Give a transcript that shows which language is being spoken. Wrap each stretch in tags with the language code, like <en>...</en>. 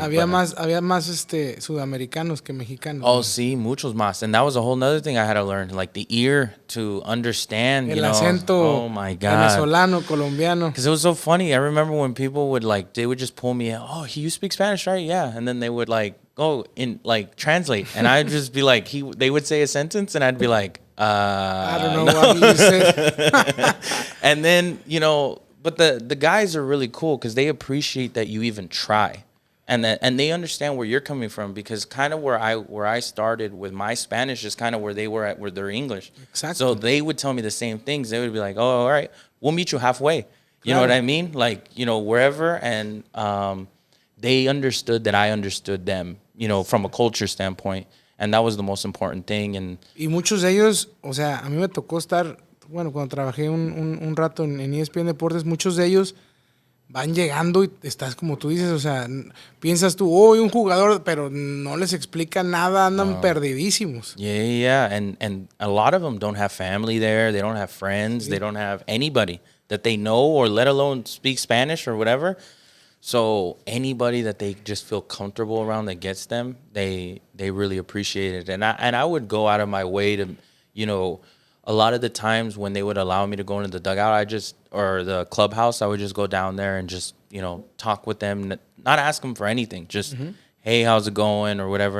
<es>Había más sudamericanos que mexicanos. Oh, sí, muchos más.</es> <en>And that was a whole nother thing I had to learn, like the ear to understand,</en> <es>El acento</es> <en>oh my God.</en> <es>venezolano, colombiano.</es> <en>Because it was so funny. I remember when people would they would just pull me out, oh, you speak Spanish, right? Yeah. And then they would translate. And I'd just be like, they would say a sentence and I'd be like, I don't know what you said. And then, but the guys are really cool because they appreciate that you even try, and they understand where you're coming from because kind of where I started with my Spanish is kind of where they were at with their English. Exactly. So they would tell me the same things. They would be like, "Oh, all right, we'll meet you halfway." You know what I mean? Like wherever, and they understood that I understood them. From a culture standpoint, and that was the most important thing. And</en> <es>y muchos de ellos, o sea, a mí me tocó estar. Bueno, cuando trabajé un rato en ESPN Deportes, muchos de ellos van llegando y estás como tú dices, o sea, piensas tú, un jugador, pero no les explica nada, andan perdidísimos.</es> <en>Yeah, and a lot of them don't have family there, they don't have friends, they don't have anybody that they know or let alone speak Spanish or whatever. So anybody that they just feel comfortable around that gets them, they really appreciate it. And I would go out of my way to, a lot of the times when they would allow me to go into the dugout, or the clubhouse, I would just go down there and just, talk with them, not ask them for anything, just, hey, how's it going or whatever.</en>